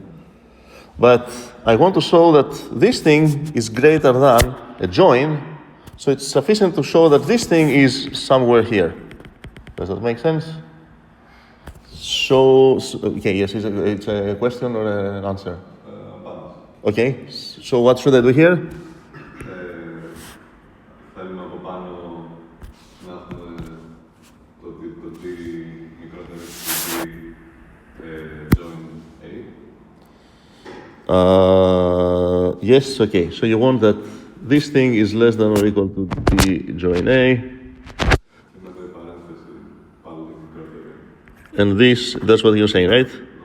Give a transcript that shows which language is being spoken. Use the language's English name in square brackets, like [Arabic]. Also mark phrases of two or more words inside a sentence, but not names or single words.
[English] But I want to show that this thing is greater than a join, so it's sufficient to show that this thing is somewhere here. Does that make sense? So okay, yes, it's a question or an answer? Okay, so what should I do here? [Greek] Θέλουμε από πάνω να έχουμε το τι μικρότερο join A. [English] Yes, okay, so you want that this thing is less than or equal to the join A. And this, that's what you're saying, right?